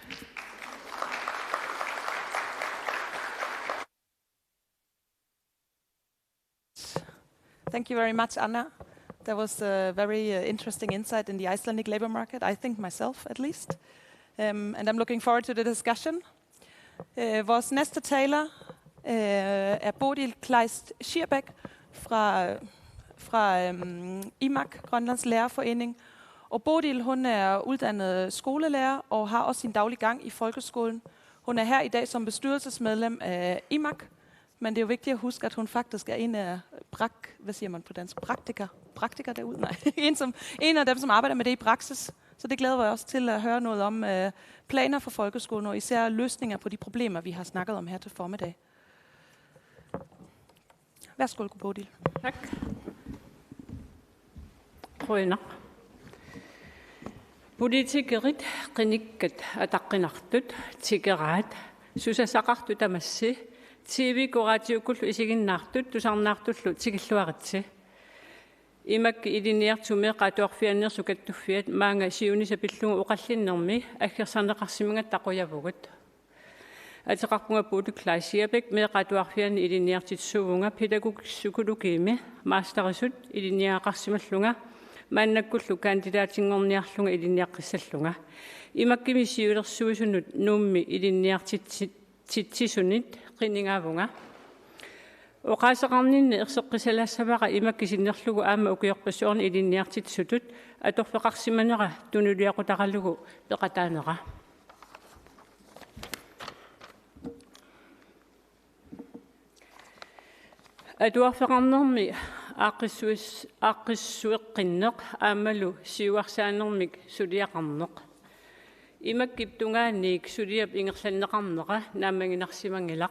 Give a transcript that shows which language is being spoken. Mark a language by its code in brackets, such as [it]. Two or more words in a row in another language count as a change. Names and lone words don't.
[en] Thank you very much, Anna. That was a very interesting insight in the Icelandic labor market, I think myself at least. And I'm looking forward to the discussion. [da] Vores næste taler er Bodil Kleist Schierbæk fra IMAK, Grønlands Lærerforening. Og Bodil, hun er uddannet skolelærer og har også sin daglig gang i folkeskolen. Hun er her i dag som bestyrelsesmedlem af IMAK, men det er jo vigtigt at huske, at hun faktisk er en af hvad siger man på dansk? Praktiker derude? Nej. en af dem, som arbejder med det i praksis. Så det glæder jeg også til at høre noget om planer for folkeskolen, og især løsninger på de problemer, vi har snakket om her til formiddag. Værsgo, Bodil. Tak. [kl] Quyna. Politikerit qinikkat ataqqinartut tikeraat susasaqartu tamassi TV koraatiukkullu isiginnaartut tusarnaartullu tikilluaritsi imak iliniartume qatuarfiannersu kattuffiat maanga siunisapillungu uqallinnermi aggersarneqarsimingat taquyavugut атеқарпунга Bodil Kleist Schierbæk meeqqatuarfianni ilinniartitsisuunga pædagogiskkolimi masteritut ilinniagaqarsimallunga maannakkullu kandidatinngorniarlunga ilinniaqqissaallunga IMAK-imi siulersuisunut Nuummi ilinniartitsisunit qinigaavunga oqaaseqarninni erseqqissarlaassavara IMAK-isinnerlugu aamma ukiorpassuarni ilinniartitsisutut atorfeqarsimanera tunuliaqutaqarlugu peqataanera Atuarfeqarnermi Aqissueqqinneq aamalu siuarsaanermik suliaqarneq. Imakkiptungaanniik suliap ingerlanneqarneqa naammanginarsimangilaq.